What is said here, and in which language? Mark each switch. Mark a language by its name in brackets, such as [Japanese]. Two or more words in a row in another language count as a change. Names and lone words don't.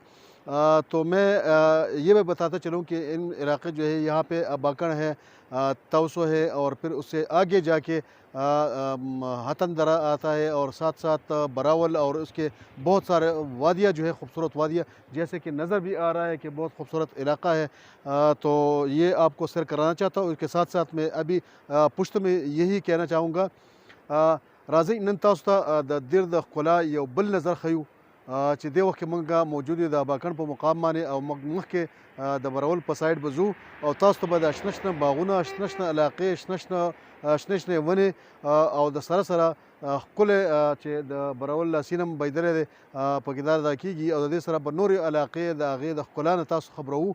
[Urdu] تو میں یہ میں بتاتا چلوں کہ ان علاقے جو ہے یہاں پہ باکڑ ہے، تؤسو ہے اور پھر اس سے آگے جا کے ہتن درہ آتا ہے اور ساتھ ساتھ براول اور اس کے بہت سارے وادیاں جو ہے، خوبصورت وادیاں، جیسے کہ نظر بھی آ رہا ہے کہ بہت خوبصورت علاقہ ہے. تو یہ آپ کو سیر کرانا چاہتا ہوں. اس کے ساتھ ساتھ میں ابھی پشت میں یہی کہنا چاہوں گا, [Pashto] राځئ نن تاسو ته د دیر د ښکلا یو بل نظر ښیو چې دې وخت کې مونږ موجود یو د اباکن په مقام باندې، او مخکې د برول په سایډ به ځو او تاسو ته به د شنه شنه باغونه، شنه شنه علاقې، شنه شنه ونې او د سره سره ښکلی چې د برول سیند هم بهیدلی دی پکې دا ادا کېږي، او د دې سره به نورې علاقې د هغې د ښکلا نه تاسو خبروو.